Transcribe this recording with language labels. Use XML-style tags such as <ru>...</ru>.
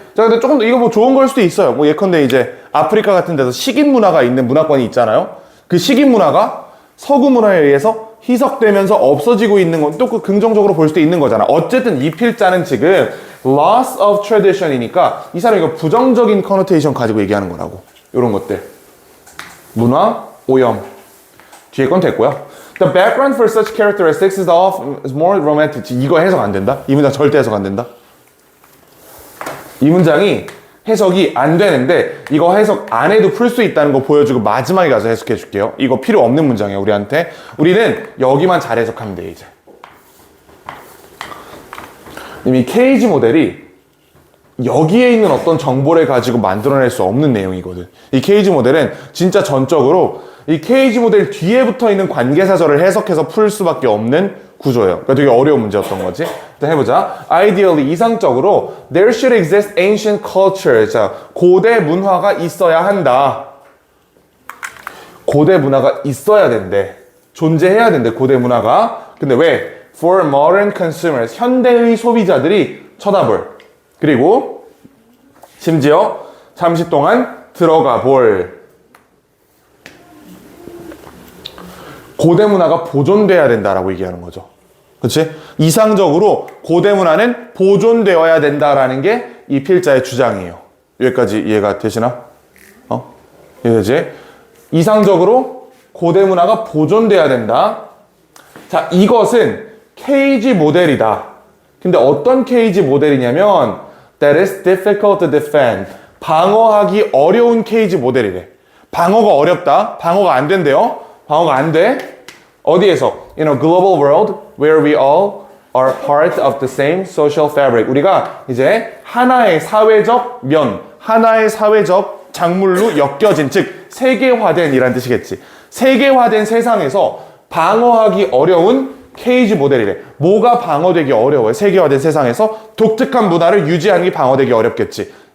<ko>자, 근데 조금 더 이거 뭐 좋은 걸 수도 있어요. 뭐 예컨대 이제 아프리카 같은 데서 식인 문화가 있는 문화권이 있잖아요. 그 식인 문화가 서구 문화에 의해서 희석되면서 없어지고 있는 건 또 그 긍정적으로 볼 수도 있는 거잖아. 어쨌든 이 필자는 지금 loss of tradition이니까 이 사람이 이거 부정적인 connotation 가지고 얘기하는 거라고. 이런 것들. 문화, 오염. 뒤에 건 됐고요.</ko> <en>The background for such characteristics is more romantic.</en> <ko>이거 해석 안 된다? 이 문장 절대 해석 안 된다? 이 문장이 해석이 안 되는데 이거 해석 안 해도 풀 수 있다는 거 보여주고 마지막에 가서 해석해 줄게요. 이거 필요 없는 문장이에요, 우리한테. 우리는 여기만 잘 해석하면 돼, 이제. 이미 케이지 모델이 여기에 있는 어떤 정보를 가지고 만들어낼 수 없는 내용이거든. 이 케이지 모델은 진짜 전적으로 이 케이지 모델 뒤에 붙어 있는 관계사절을 해석해서 풀 수밖에 없는 구조예요. 그러니까 되게 어려운 문제였던 거지. 일단 해보자.</ko> <en>Ideally,</en> <ko>이상적으로</ko> <en>there should exist ancient culture.</en> <ko>자, 고대 문화가 있어야 한다. 고대 문화가 있어야 된대. 존재해야 된대, 고대 문화가. 근데 왜?</ko> <en>For modern consumers,</en> <ko>현대의 소비자들이 쳐다볼. 그리고 심지어 잠시 동안 들어가 볼. 고대 문화가 보존돼야 된다라고 얘기하는 거죠. 그렇지? 이상적으로 고대 문화는 보존되어야 된다라는 게 이 필자의 주장이에요. 여기까지 이해가 되시나? 이해되지? 이상적으로 고대 문화가 보존돼야 된다. 자, 이것은 케이지 모델이다. 근데 어떤 케이지 모델이냐면</ko> <en>that is difficult to defend.</en> <ko>방어하기 어려운 케이지 모델이래. 방어가 어렵다. 방어가 안 된대요. 방어가 안 돼. 어디에서?</ko> <en>In a global world where we all are part of the same social fabric.</en> <ko>우리가 이제 하나의 사회적 면, 하나의 사회적 작물로 엮여진, 즉 세계화된 이란 뜻이겠지. 세계화된 세상에서 방어하기 어려운 케이지 모델이래. 뭐가 방어되기 어려워요? 세계화된 세상에서 독특한 문화를 유지하는 게 방어되기 어렵겠지.</ko>